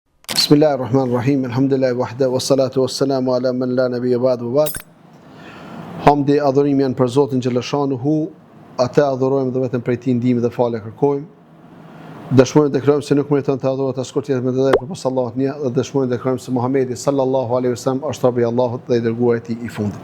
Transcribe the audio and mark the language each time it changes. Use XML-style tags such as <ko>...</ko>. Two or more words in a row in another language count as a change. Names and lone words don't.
<ar>بسم الله الرحمن الرحيم. الحمد لله وحده والصلاة والسلام على من لا نبي بعده وبعد.</ar> <sq>Hamdi adhurimi janë për Zotin xhallashanuhu, atë adhurojmë dhe vetëm prej tij ndihmë dhe falë kërkojmë. Dëshmojmë dhe kërkojmë se nuk meriton të adhurohet askush tjetër me të drejtë përveç Allahut një, dhe dëshmojmë dhe kërkojmë se Muhamedi</sq> <ar>صلى الله عليه وسلم</ar> <sq>është robi i Allahut dhe i dërguari i tij i fundit.</sq>